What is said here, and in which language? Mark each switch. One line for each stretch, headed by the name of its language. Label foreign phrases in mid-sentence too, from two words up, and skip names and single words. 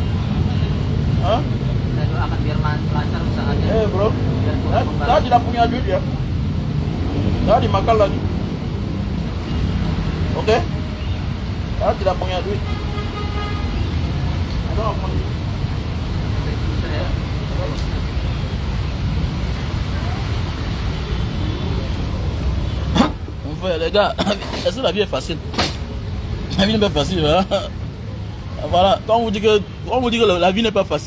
Indonesian: Hah? Saya doakan biar lancar usahanya. Bro, saya tidak punya duit ya. Saya dimakan lagi. Oke? Saya tidak punya duit. Ada apa?
French: Mon frère, les gars, est-ce que la vie est facile? La vie n'est pas facile, hein? Voilà, quand on vous dit que la vie n'est pas facile.